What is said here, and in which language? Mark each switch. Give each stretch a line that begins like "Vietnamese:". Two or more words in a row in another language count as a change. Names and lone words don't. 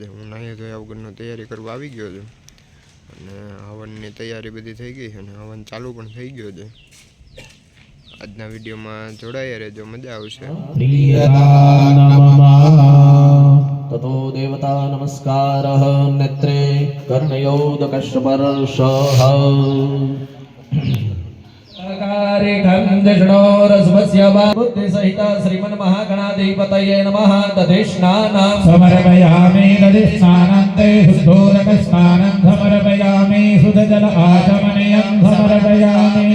Gujarati: હું નાહી ધોયા વગરનો તૈયારી કરવા આવી ગયો છું અને હવનની તૈયારી બધી થઈ ગઈ છે અને હવન ચાલુ પણ થઈ ગયો છે. આજના વિડીયોમાં જોડાયા રહેજો, મજા આવશે.
Sanskrit: ततो देवता नमस्कारः नेत्रे कर्णयोदकश्पर्शः बुद्धि सहित श्रीमन महागणाधिपतये नमः। दधिस्नानं समर्पयामि दधिस्नानन्ते शुद्धोदकस्नानं समर्पयामि शुद्धजल आचमनीयं समर्पयामि।